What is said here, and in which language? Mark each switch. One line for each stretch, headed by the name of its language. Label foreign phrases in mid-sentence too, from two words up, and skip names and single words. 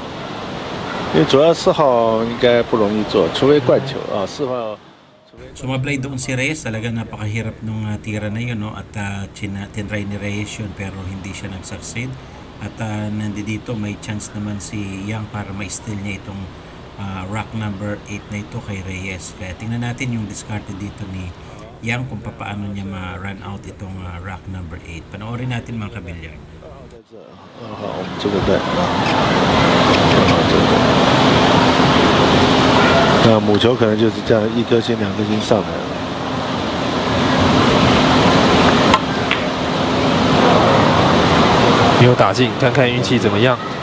Chinese: 因为主要4号应该不容易做，除非灌球啊。4号
Filipino: Sumablay doon si Reyes, talaga napakahirap nung tira na yun, no? At tinry ni Reyes yun pero hindi siya nag-succeed. At nandito may chance naman si Yang para ma-steal niya itong
English: rack number
Filipino: 8 na ito kay Reyes. Kaya tingnan natin yung discarded dito ni Yang kung paano niya ma-
English: run out
Filipino: itong
English: rack number
Filipino: 8. Panoorin natin mga kabilyard.
Chinese: 2 号我们这个带啊，那母球可能就是这样1颗星2颗星上来了。没有打进，看看运气怎么样。